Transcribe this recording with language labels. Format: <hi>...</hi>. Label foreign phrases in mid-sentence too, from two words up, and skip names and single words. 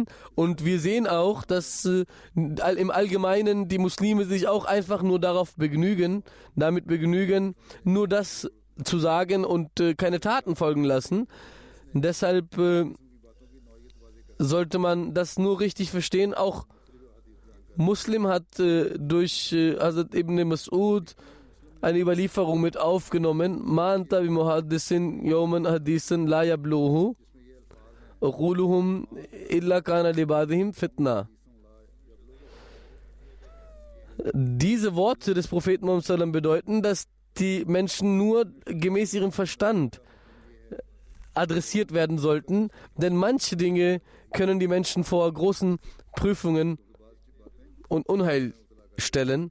<de>Und wir sehen auch, dass im Allgemeinen die Muslime sich auch einfach nur damit begnügen, nur das zu sagen und keine Taten folgen lassen. Deshalb sollte man das nur richtig verstehen. Auch Muslim hat durch Hazrat Ibn Mas'ud eine Überlieferung mit aufgenommen.</de> <ar>ما أنت بمحدث يوما حديثا لا يبلغه عقولهم إلا كان لبعضهم فتنة.</ar> <de>Diese Worte des Propheten Muhammad sallam bedeuten, dass die Menschen nur gemäß ihrem Verstand adressiert werden sollten, denn manche Dinge können die Menschen vor großen Prüfungen und Unheil stellen.</de>